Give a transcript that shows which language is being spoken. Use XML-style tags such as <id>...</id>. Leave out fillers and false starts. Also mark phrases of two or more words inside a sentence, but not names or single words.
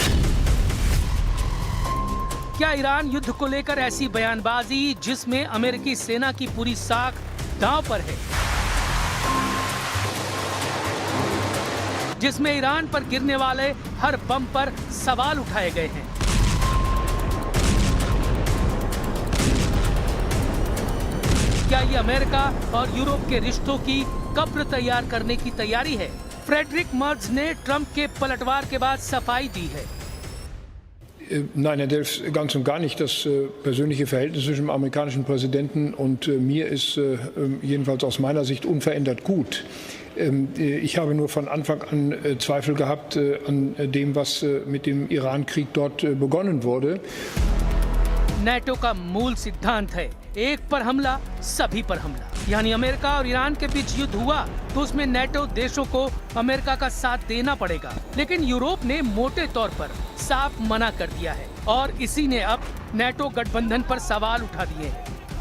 <hi>क्या ईरान युद्ध को लेकर ऐसी बयानबाजी जिसमें अमेरिकी सेना की पूरी साख दांव पर है, जिसमें ईरान पर गिरने वाले हर बम पर सवाल उठाए गए हैं? क्या ये अमेरिका और यूरोप के रिश्तों की कब्र तैयार करने की तैयारी है? फ्रेडरिक मर्ज ने ट्रंप के पलटवार के बाद सफाई दी है।</hi> <de>Nein, Herr Delfs, ganz und gar nicht. Das persönliche Verhältnis zwischen dem amerikanischen Präsidenten und mir ist jedenfalls aus meiner Sicht unverändert gut. Ich habe nur von Anfang an Zweifel gehabt an dem, was mit dem Iran-Krieg dort begonnen wurde.</de> <hi>नाटो का मूल सिद्धांत है, एक पर हमला सभी पर हमला। यानी अमेरिका और ईरान के बीच युद्ध हुआ तो उसमें नाटो देशों को अमेरिका का साथ देना पड़ेगा। लेकिन यूरोप ने मोटे तौर पर साफ मना कर दिया है और इसी ने अब नाटो गठबंधन पर सवाल उठा दिए हैं।</hi>